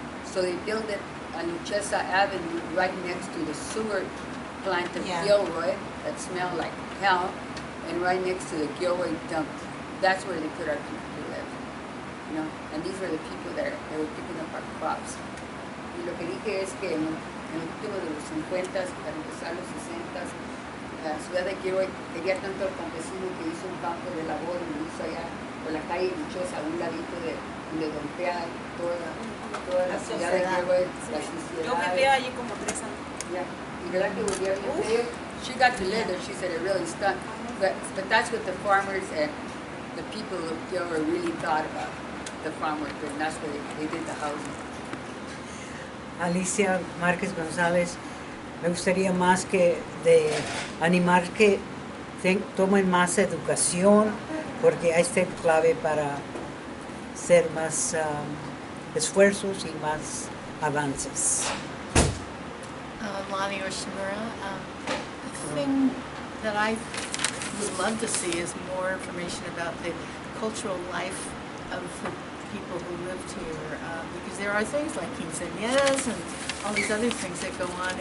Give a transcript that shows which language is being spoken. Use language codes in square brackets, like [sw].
[en] So they built it on Luchesa Avenue, right next to the sewer plant of Gilroy that smelled like hell, and right next to the Gilroy dump. That's where they put our people to live, and these were the people that were picking up our crops. [es] Y lo que dije es que en el último de los 50s, para empezar los 60s, la ciudad de Gilroy quería tanto al campesino que hizo un campo de labor y lo hizo allá por la calle Luchosa, a un ladito de donde dompea toda la ciudad de Gilroy, la sociedad. Yo viví allí como 3 años. Yeah, y verdad que volvió bien feo. [en] She got to live there. She said it really stunk. But that's what the farmers and the people of Gilroy really thought about the farm worker, and that's where they did the housing. [es] Alicia Márquez González, me gustaría más que de animar que tomen más educación, porque hay este clave para hacer más esfuerzos y más avances. [en] Lonnie Oshimura. The thing that I would love to see is more information about the cultural life of the people who lived here, because there are things like quinceañeras and all these other things that go on.